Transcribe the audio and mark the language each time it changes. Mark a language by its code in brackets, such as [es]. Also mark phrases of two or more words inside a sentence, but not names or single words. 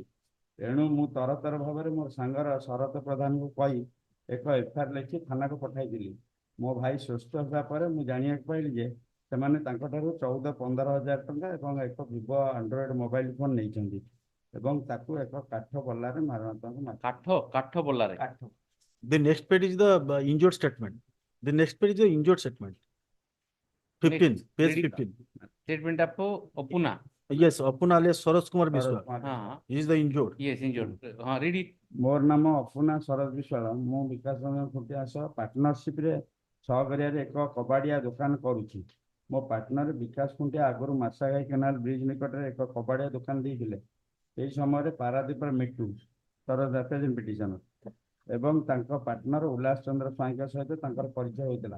[or] ତେଣୁ ମୁଁ ତରତର ଭାବରେ ମୋର ସାଙ୍ଗର ଶରତ ପ୍ରଧାନଙ୍କୁ କହି ଏକ FIR ଲେଖି ଥାନାକୁ ପଠାଇଥିଲି। ମୋ ଭାଇ ସୁସ୍ଥ ହେବା ପରେ ମୁଁ ଜାଣିବାକୁ ପାଇଲି ଯେ ସେମାନେ ତାଙ୍କଠାରୁ 14-15 ହଜାର ଟଙ୍କା ଏବଂ ଏକ ଭିଭୋ [en] android mobile phone [or] ନେଇଛନ୍ତି ଏବଂ ତାକୁ ଏକ କାଠ ବଲ୍ଲାରେ କାଠ ବଲ୍ଲାରେ। [en] The next page is the injured statement. The next page is the injured statement. 15, Next, page read it. 15. Statement of Opuna. Yes, Apuna alias Saroj Kumar Mishra. He is the injured. Yes, injured. Read it. [or] ମୋର ନାମ ଅପୁନା ସରୋଜ ବିଶ୍ୱାଳ। ମୁଁ ବିକାଶ ରଞ୍ଜନ ଖୁଣ୍ଟିଆ ସହ ପାର୍ଟନରସିପରେ ସହକାରିଆରେ ଏକ କବାଡ଼ିଆ ଦୋକାନ କରୁଛି। ମୋ ପାର୍ଟନର ବିକାଶ ଖୁଣ୍ଟିଆ ଆଗରୁ ମାର୍ଶାଘାଇ କେନାଲ ବ୍ରିଜ ନିକଟରେ ଏକ କବାଡ଼ିଆ ଦୋକାନ ଦେଇଥିଲେ। ଏହି ସମୟରେ ପାରାଦୀପର ମିଟୁ ସରୋଜ ଦାସ ପିଟିସନର ଏବଂ ତାଙ୍କ ପାର୍ଟନର ଉଲ୍ଲାସ ଚନ୍ଦ୍ର ସ୍ୱାଇଁଙ୍କ ସହିତ ତାଙ୍କର ପରିଚୟ ହୋଇଥିଲା।